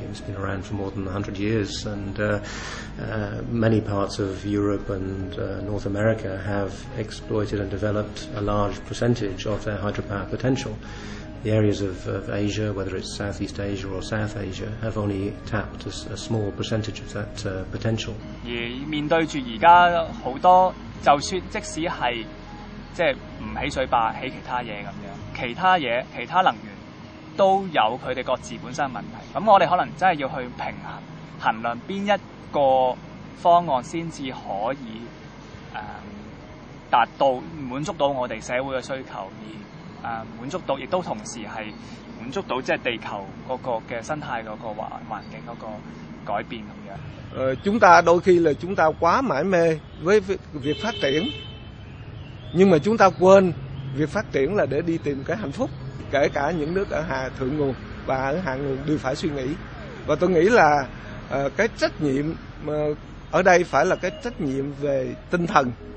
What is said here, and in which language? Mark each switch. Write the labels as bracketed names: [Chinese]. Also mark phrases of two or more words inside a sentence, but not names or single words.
[English] It's been around for more than 100 years, and many parts of Europe and North America have exploited and developed a large percentage of their hydropower potential. The areas of Asia, whether it's Southeast Asia or South Asia, have only tapped a small percentage of that potential. [Cantonese] 而面對住而家好多，就算即使係即係唔起水壩，起其他嘢咁樣，其他嘢、其他能源都有佢哋各自本身嘅問題。咁我哋可能真係要去平衡量邊一個方案先至可以達到滿足到我哋社會嘅需求，而滿足到亦都同時係滿足到即係地球嗰個嘅生態嗰個環境嗰個改變咁樣。 [Vietnamese] Chúng ta đôi khi là chúng ta quá mải mê với việc phát triển, nhưng mà chúng ta quên việc phát triển là để đi tìm cái hạnh phúc. Kể cả những nước ở thượng nguồn và ở hạ nguồn đều phải suy nghĩ. Và tôi nghĩ là cái trách nhiệm ở đây phải là cái trách nhiệm về tinh thần.